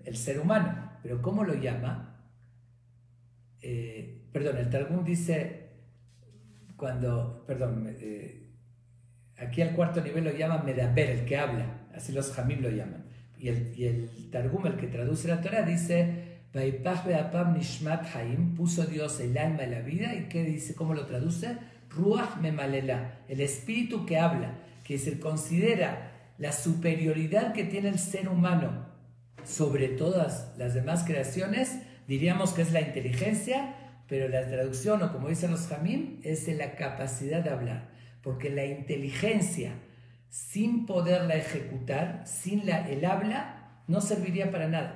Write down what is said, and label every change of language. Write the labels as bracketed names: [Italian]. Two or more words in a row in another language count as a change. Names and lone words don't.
[Spanish] El ser humano. ¿Pero cómo lo llama? El Targum dice, aquí al cuarto nivel lo llama Medaber, el que habla, así los Jamim lo llaman. y el Targum, el que traduce la Torah, dice, [Hebrew] ויפח באפיו נשמת חיים, [Spanish] puso Dios el alma de la vida, y ¿qué dice? ¿Cómo lo traduce? [Aramaic] רוח ממללא, [Spanish] el espíritu que habla, que es decir, considera la superioridad que tiene el ser humano sobre todas las demás creaciones, diríamos que es la inteligencia, pero la traducción, o como dicen los Jamim, es la capacidad de hablar, porque la inteligencia, sin poderla ejecutar, sin el habla, no serviría para nada.